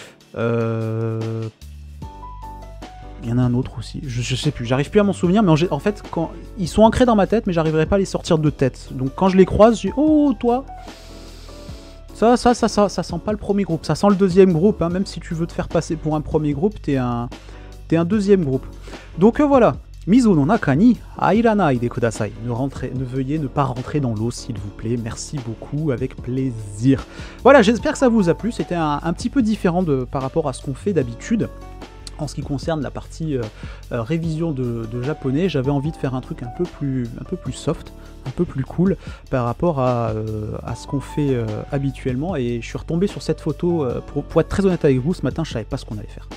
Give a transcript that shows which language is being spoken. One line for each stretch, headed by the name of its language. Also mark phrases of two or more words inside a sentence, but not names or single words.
French: Il y en a un autre aussi, je sais plus, j'arrive plus à m'en souvenir, mais en fait, ils sont ancrés dans ma tête, mais j'arriverai pas à les sortir de tête. Donc quand je les croise, je dis « Oh, toi !» Ça sent pas le premier groupe, ça sent le deuxième groupe, hein. Même si tu veux te faire passer pour un premier groupe, t'es un deuxième groupe. Donc voilà,
Japanese: 水の中に入らないでください.
French: Ne veuillez ne pas rentrer dans l'eau, s'il vous plaît. Merci beaucoup, avec plaisir. Voilà, j'espère que ça vous a plu. C'était un petit peu différent par rapport à ce qu'on fait d'habitude. En ce qui concerne la partie révision de japonais, j'avais envie de faire un truc un peu plus soft, un peu plus cool par rapport à ce qu'on fait habituellement, et je suis retombé sur cette photo, pour être très honnête avec vous, ce matin je savais pas ce qu'on allait faire.